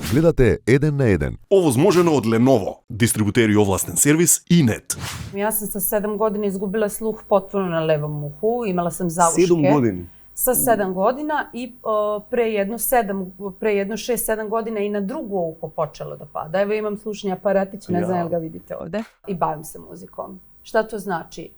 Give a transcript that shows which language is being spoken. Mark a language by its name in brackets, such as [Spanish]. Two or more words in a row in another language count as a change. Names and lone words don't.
[Macedonian] Гледате Еден на еден. Овозможено од Lenovo, дистрибутери овластен сервис и нет. [Serbian] Ja sam sa 7 godina izgubila sluh potpuno na levom uhu, imala sam zauške. [Macedonian] 7 godini? [Serbian] Sa 7 godina i pre jedno 6-7 godina i na drugo uho počelo da pada. Evo imam slušni aparatić, ne znam jel ga vidite ovde. I bavim se muzikom. Šta to znači?